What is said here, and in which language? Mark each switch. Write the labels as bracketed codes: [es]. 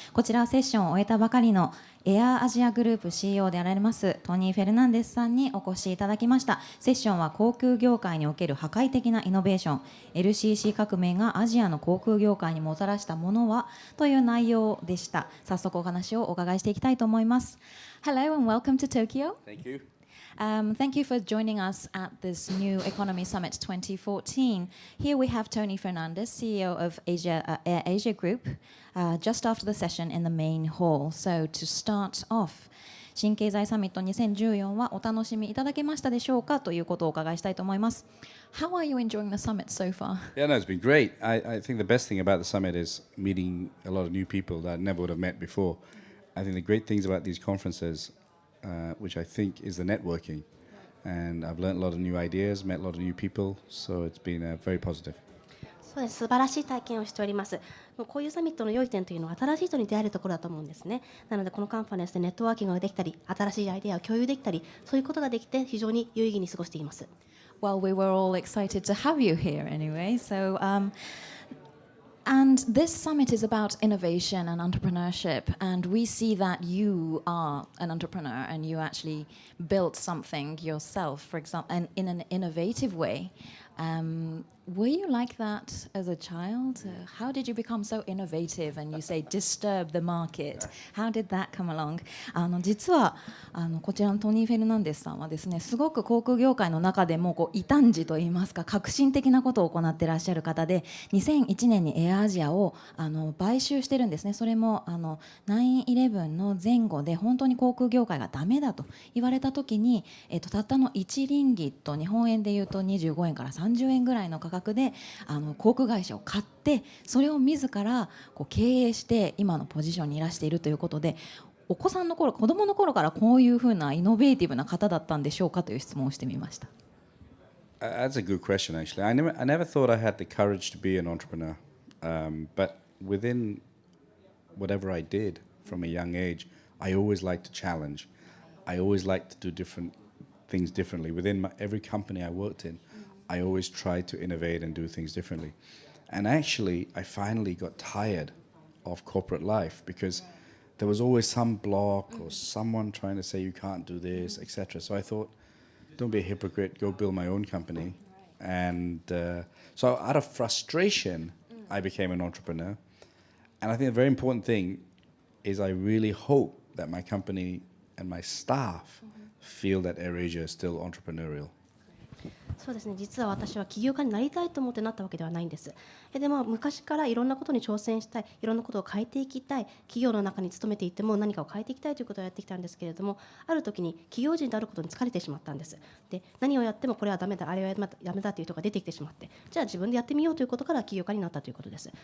[ja] こちらはセッションを終えたばかりのエアアジアグループ CEO であられますトニー・フェルナンデスさんにお越しいただきました。セッションは航空業界における破壊的なイノベーション LCC 革命がアジアの航空業界にもたらしたものはという内容でした。早速お話をお伺いしていきたいと思います。 [en] Hello and welcome to Tokyo. Thank you. Thank you for joining us at this New Economy Summit 2014. Here we have Tony Fernandes, CEO of AirAsia Group, just after the session in the main hall. So to start off, [ja] 新経済サミット2014はお楽しみいただけましたでしょうかということをお伺いしたいと思います。 [en] How are you enjoying the summit so far? Yeah, no, it's been great. I think the best thing about the summit is meeting a lot of new people that I never would have met before. I think the great things about these conferences, which I think is the networking. And I've learned a lot of new ideas, met a lot of new people, so it's been very positive. [ja] そうです。素晴らしい体験をしております。こういうサミットの良い点というのは新しい人に出会えるところだと思うんですね。なのでこのカンファレンスでネットワーキングができたり、新しいアイデアを共有できたり、そういうことができて非常に有意義に過ごしています。 [en] Well, we were all excited to have you here anyway. So, and this summit is about innovation and entrepreneurship, and we see that you are an entrepreneur and you actually built something yourself, for example, and in an innovative way. Were you like that as a child? How did you become so innovative and you say disturb the market? How did that come along? [ja] 実はこちらのトニー・フェルナンデスさんはですね、すごく航空業界の中でも異端児といいますか革新的なことを行っていらっしゃる方で、2001年にエアアジアを買収してるんですね。それも9/11の前後で本当に航空業界がダメだと言われた時に、たったの1リンギット、日本円でいうと25円から30円ぐらいの価格で航空会社を買って、それを自ら経営して今のポジションにいらしているということで、お子さんの頃、子供の頃からこういうふうなイノベーティブな方だったんでしょうかという質問をしてみました。 [en] That's a good question, actually. I never thought I had the courage to be an entrepreneur, but within whatever I did from a young age, I always liked to challenge. I always liked to do different things differently. Within every company I worked in, I always tried to innovate and do things differently. And actually, I finally got tired of corporate life because there was always some block or someone trying to say you can't do this, etc. So I thought, don't be a hypocrite, go build my own company. And so out of frustration, I became an entrepreneur. And I think a very important thing is I really hope that my company and my staff feel that AirAsia is still entrepreneurial. [ja] そうですね。実は私は起業家になりたいと思ってなったわけではないんです。でも昔からいろんなことに挑戦したい、いろんなことを変えていきたい、企業の中に勤めていても何かを変えていきたいということをやってきたんですけれども、ある時に企業人であることに疲れてしまったんです。で、何をやってもこれはダメだ、あれはダメだという人が出てきてしまって、じゃあ自分でやってみようということから起業家になったということです。